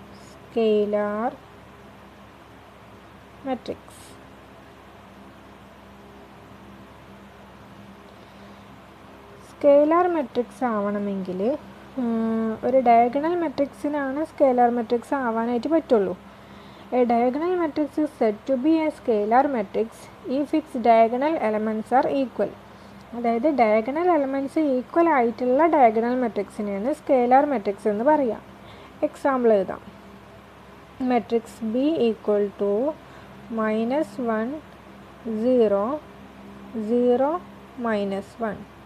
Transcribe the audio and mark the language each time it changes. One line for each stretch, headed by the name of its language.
English: Scalar matrix.
Malayalam: Scalar matrix ആവണമെങ്കിൽ ഒരു diagonal മെട്രിക്സിനാണ് scalar matrix ആവാനായിട്ട് പറ്റുള്ളൂ.
English: A diagonal matrix is said to be a scalar matrix if its diagonal elements are equal.
Malayalam: അതായത് diagonal elements equal ആയിട്ടുള്ള diagonal മെട്രിക്സിനെയാണ് scalar matrix എന്ന് പറയാം. Example എഴുതാം.
English: Matrix B equal to -1 0 0 -1.